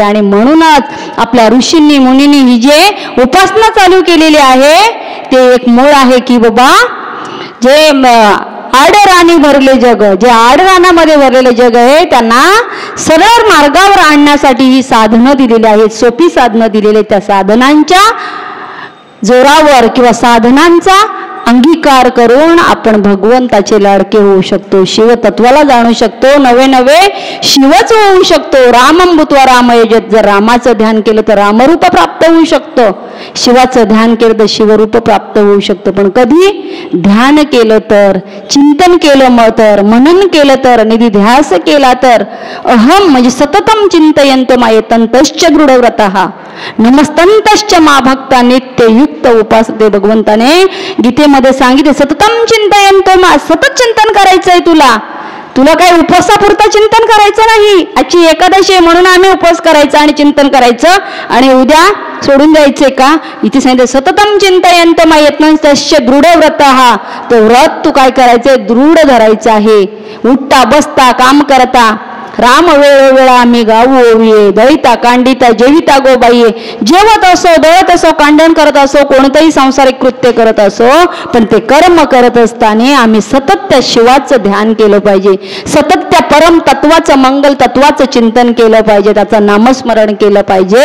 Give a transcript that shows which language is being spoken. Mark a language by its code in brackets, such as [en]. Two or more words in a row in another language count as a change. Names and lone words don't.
[mr] आणि म्हणूनच आपल्या ऋषींनी मुनींनी ही जे उपासना चालू केलेली आहे ते एक मूळ आहे की बाबा जे आडराणी भरले जग, जे आडराणामध्ये भरलेले जग आहे त्यांना सरळ मार्गावर आणण्यासाठी ही साधनं दिलेली आहेत, सोपी साधनं दिलेली. त्या साधनांच्या जोरावर किंवा साधनांचा अंगीकार करून आपण भगवंताचे लाडके होऊ शकतो, शिवतत्वाला जाणू शकतो, नवे नवे शिवच होऊ शकतो. [sa] रामं भूत्वा रामयजत. [mr] जर रामाचं ध्यान केलं तर रामरूप प्राप्त होऊ शकतं, शिवाचं ध्यान केलं तर शिवरूप प्राप्त होऊ शकतं. पण कधी ध्यान केलं तर, चिंतन केलं तर, मनन केलं तर, निधिध्यास केला तर, अहम म्हणजे [sa] सततम चिंतयंत मायेतंतश्च दृढव्रतः नमस्तंतश्च मा भक्ता नित्ययुक्त उपासते. [mr] भगवंताने गीतेमध्ये सांगितले [sa] सततम चिंतयंत मा, [mr] सतत चिंतन करायचंय तुला काही उपवासापुरता चिंतन करायचं नाही. आजची एकादशी आहे म्हणून आम्ही उपवास करायचा आणि चिंतन करायचं आणि उद्या सोडून द्यायचे का. इथे सांगितलं [sa] सततम चिंतयंत मायेतंतश्च दृढव्रतः. [mr] तो व्रत तू काय करायचंय, दृढ धरायचं आहे. उठता बसता काम करता राम वेळोवेळा आम्ही गाऊ ओविये, दळिता कांडिता जेविता गोबाईये. जेवत असो, दळत असो, कांडण करत असो, कोणतंही सांसारिक कृत्य करत असो, पण ते कर्म करत असताना आम्ही सतत त्या शिवाचं ध्यान केलं पाहिजे, सतत त्या परम तत्वाचं, मंगल तत्वाचं चिंतन केलं पाहिजे, त्याचं नामस्मरण केलं पाहिजे.